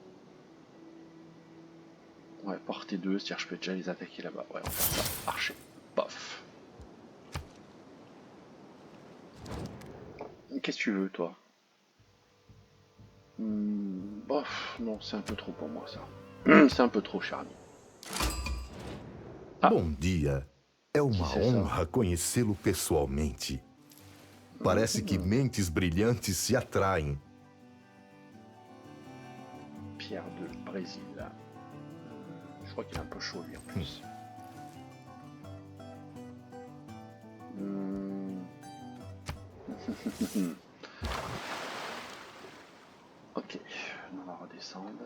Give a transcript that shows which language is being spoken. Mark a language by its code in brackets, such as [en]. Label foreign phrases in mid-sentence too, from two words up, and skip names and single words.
[fr] Ouais, portée 2, c'est-à-dire je peux déjà les attaquer là-bas. Ouais, on va faire ça. Archer. Pof. Qu'est-ce que tu veux, toi? Bof, non, c'est un peu trop pour moi, ça. C'est un peu trop, Charlie. [pt] Ah. Bom dia. É uma honra conhecê-lo pessoalmente. Parece que mentes brilhantes se atraem. [fr] Pierre de Brésil. Je crois qu'il est un peu chaud, lui, en plus. Ok, on va redescendre.